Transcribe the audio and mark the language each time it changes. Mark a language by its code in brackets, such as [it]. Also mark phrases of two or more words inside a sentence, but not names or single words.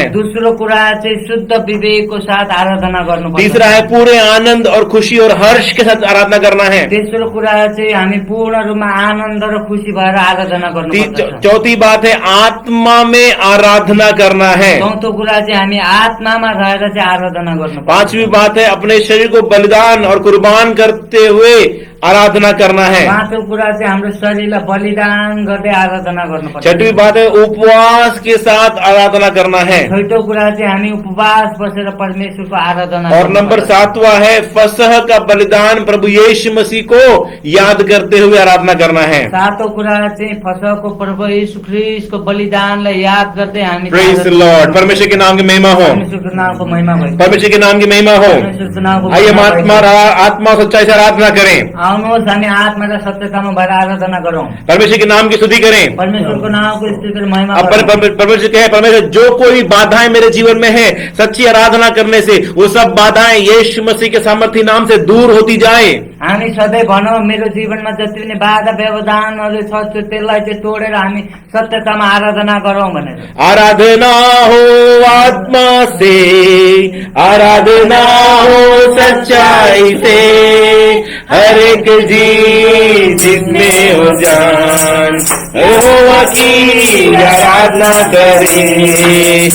[ne] दोस्रो कुरा चाहिँ शुद्ध विवेकको साथ आराधना गर्नुपर्छ। [hi] तीसरा है पूरे आनंद और खुशी और हर्ष के साथ आराधना करना है। [ne] तेस्रो कुरा चाहिँ हामी पूर्ण रूपमा आनन्द र खुसी भएर आराधना गर्नुपर्छ। [hi] चौथी बात है आत्मा में आराधना करना है। [ne] चौथो कुरा चाहिँ हामी आत्मामा रहेर चाहिँ आराधना गर्नुपर्छ। [hi] पांचवी बात है अपने शरीर को बलिदान और कुर्बान करते हुए आराधना करना है। [ne] पाँचौं कुरा चाहिँ हाम्रो शरीरलाई बलिदान गर्दै आराधना गर्नुपर्छ। [hi] छठी बात है उपवास के साथ आराधना करना है। [ne] छैटौं कुरा चाहिँ हामी उपवास बसेर परमेश्वरको आराधना [hi] और नंबर 7वां है फसह का बलिदान प्रभु यीशु मसीह को याद करते हुए आराधना करना है। [ne] सातौं कुरा चाहिँ फसहको पर्व यीशु ख्रीष्टको बलिदानलाई याद गर्दै हामी [en] Praise the Lord, [hi] परमेश्वर के नाम की महिमा हो, [ne] परमेश्वरको नामको महिमा भयो। [hi] परमेश्वर के नाम की महिमा हो। [ne] परमेश्वरको नामको [hi] आइए हम [ne] महिमा भयो। [hi] आत्मा सच्चाई से आराधना करें, [ne] आउनुहोस् हामी आत्मा र सत्यतामा भएर आराधना गरौँ, [hi] परमेश्वर के नाम की स्तुति करें। [ne] परमेश्वरको नामको स्तुति र महिमा अब गरौँ। [hi] परमेश्वर कहे, परमेश्वर जो कोई बाधाएं मेरे जीवन में है सच्ची आराधना करने से वो सब बाधाएं यीशु मसीह के सामर्थी नाम से दूर होती जाए। [ne] हामी सधैँ भनौँ मेरो जीवनमा जति पनि बाधा व्यवधानहरू छ त्यसलाई चाहिँ तोडेर हामी सत्यतामा आराधना गरौँ भनेर। [hi] आराधना हो आत्मा से, आराधना हो सच्चाई से, हर एक जी जिसमें हो जान यहोवा की आराधना करें।